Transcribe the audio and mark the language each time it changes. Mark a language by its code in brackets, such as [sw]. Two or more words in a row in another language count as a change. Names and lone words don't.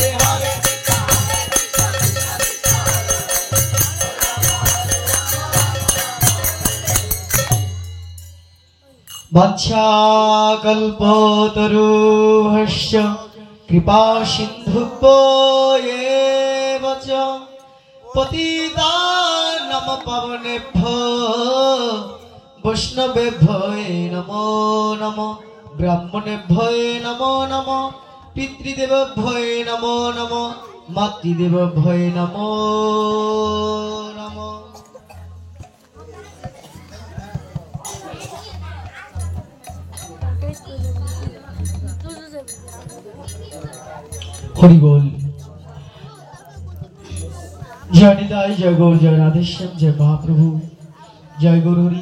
[sa] হরে বাঞ্ছাকল্পতরুভ্যশ্চ কৃপা সিন্ধুভ্যেব চ পতিতানাং পাবনেভ্যো বৈষ্ণবেভ্যো নমো নমঃ। ব্রাহ্মণেভ্যো নমো নমঃ, পিতৃদেবেভ্যো নমো নমঃ, মাতৃদেবেভ্যো নমো নমঃ। [bn] হরি বল। জয় নিতাই, জয় গৌর, জয় রাধেশ্যাম, জয় মহাপ্রভু, জয় গৌর হরি।